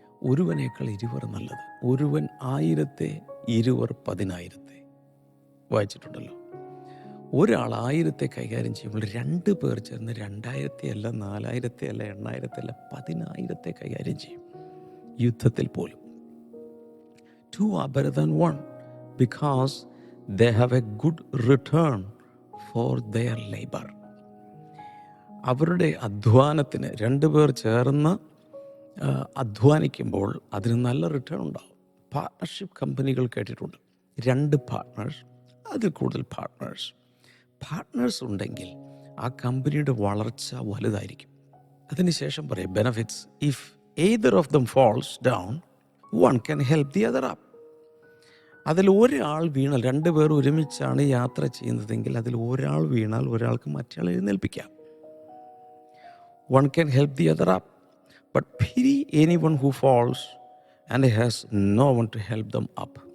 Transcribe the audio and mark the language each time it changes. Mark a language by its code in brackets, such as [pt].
[ml] ഒരുവനേക്കാൾ ഇരുവർ നല്ലത്. ഒരുവൻ 1000-ത്തെ, ഇരുവർ 10,000-ത്തെ. വായിച്ചിട്ടുണ്ടല്ലോ. ഒരാൾ 1000-ത്തെ കൈകാര്യം ചെയ്യുമ്പോൾ 2 പേർ ചേർന്ന് 2000-ത്തെ അല്ല, 4000-ത്തെ അല്ല, 8000-ത്തെ അല്ല, 10,000-ത്തെ കൈകാര്യം ചെയ്യും. യുദ്ധത്തിൽ പോലും. [en] 2 are better than 1 because they have a good return for their labor. [ml] അവരുടെ അധ്വാനത്തിന് 2 പേർ ചേർന്ന് അധ്വാനിക്കുമ്പോൾ അതിന് നല്ല റിട്ടേൺ ഉണ്ടാകും. പാർട്ട്ണർഷിപ്പ് കമ്പനികൾ കേട്ടിട്ടുണ്ട്. 2 പാർട്ട്നേഴ്സ്, അതിൽ കൂടുതൽ പാർട്ട്നേഴ്സ് ഉണ്ടെങ്കിൽ ആ കമ്പനിയുടെ വളർച്ച വലുതായിരിക്കും. അതിനുശേഷം പറയും benefits. [en] If either of them falls down, one can help the other up. [ml] അതിൽ ഒരാൾ വീണാൽ, 2 പേർ ഒരുമിച്ചാണ് യാത്ര ചെയ്യുന്നതെങ്കിൽ അതിൽ ഒരാൾ വീണാൽ ഒരാൾക്ക് മറ്റേയാൾ എഴുന്നേൽപ്പിക്കാം. [en] One can help the other up. But pity anyone who falls and has no one to help them up.